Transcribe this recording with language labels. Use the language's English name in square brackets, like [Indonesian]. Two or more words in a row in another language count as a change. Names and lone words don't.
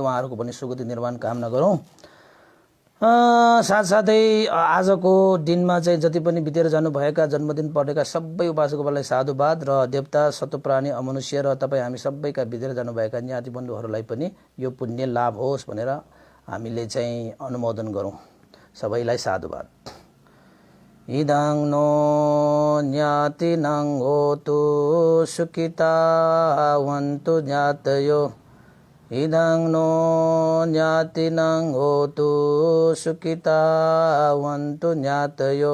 [Nepali] उहाँहरूको पनि सुगति निर्माण कामना गरौँ। साथसाथै आजको दिनमा चाहिँ जति पनि बितेर जानुभएका जन्मदिन परेका सबै उपासकहरूलाई साधुवाद र देवता सत्वप्राणी अमनुष्य र तपाईँ हामी सबैका बितेर जानुभएका ज्ञाति बन्धुहरूलाई पनि यो पुण्य लाभ होस् भनेर हामीले चाहिँ अनुमोदन गरौँ। सबैलाई साधुवाद। [Pali] इदं नो ज्ञातिनं होतु सुखितावन्तु ज्ञातयो। इदं नो ज्ञातिनं होतु सुखितावन्तु ज्ञातयो।